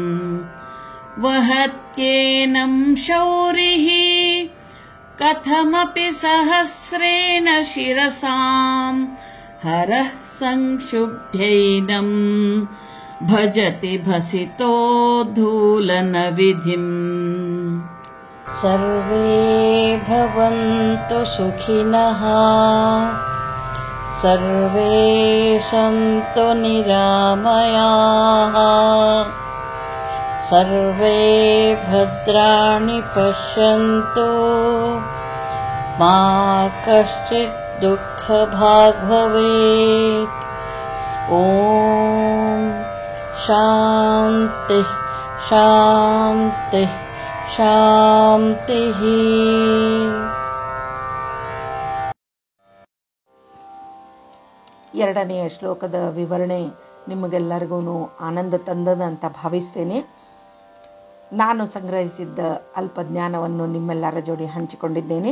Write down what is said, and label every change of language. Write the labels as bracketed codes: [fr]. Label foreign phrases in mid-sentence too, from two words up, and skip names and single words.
[sa] ವಹತ್ಯೇನಂ ಶೌರಿಃ ಕಥಮಪಿ ಸಹಸ್ರೇಣ ಶಿರಸಾಂ ಹರಃ ಸಂಕ್ಷುಭ್ಯೈನಂ ಭಜತಿ ಭಸಿತೋದ್ಧೂಲನ ವಿಧಿಂ. ಸರ್ವೇ ಭವಂತು ಸುಖಿನಃ, ಸರ್ವೇ ಸಂತು ನಿರಾಮಯಾಃ, ಸರ್ವೇ ಭದ್ರಾಣಿ ಪಶ್ಯಂತು ಮಾ ಕಶ್ಚಿತ್ ದುಃಖಭಾಗ್ ಭವೇತ್. ಓಂ ಶಾಂತಿ ಶಾಂತಿ ಶಾಂತಿ. [kn] ಎರಡನೆಯ ಶ್ಲೋಕದ ವಿವರಣೆ ನಿಮಗೆಲ್ಲರಿಗೂ ಆನಂದ ತಂದದ ಅಂತ ಭಾವಿಸ್ತೇನೆ. ನಾನು ಸಂಗ್ರಹಿಸಿದ್ದ ಅಲ್ಪ ಜ್ಞಾನವನ್ನು ನಿಮ್ಮೆಲ್ಲರ ಜೋಡಿ ಹಂಚಿಕೊಂಡಿದ್ದೇನೆ.